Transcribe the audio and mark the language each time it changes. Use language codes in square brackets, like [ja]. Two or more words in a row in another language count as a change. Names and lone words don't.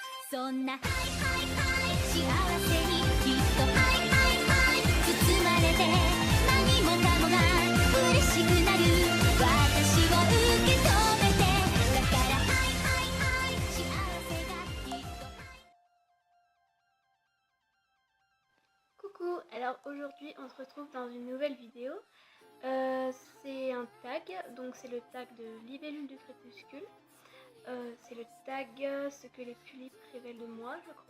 [ja] そんなハイハイハイ幸せにきっとハイハイハイ包まれて何もかもが嬉しくなる私を受け止めてだからハイハイハイ幸せがきっと [fr] Coucou, alors aujourd'hui on se retrouve dans une nouvelle vidéo. C'est un tag, donc c'est le tag de Libellule du crépuscule. C'est le tag ce que les tulipes révèlent de moi, je crois.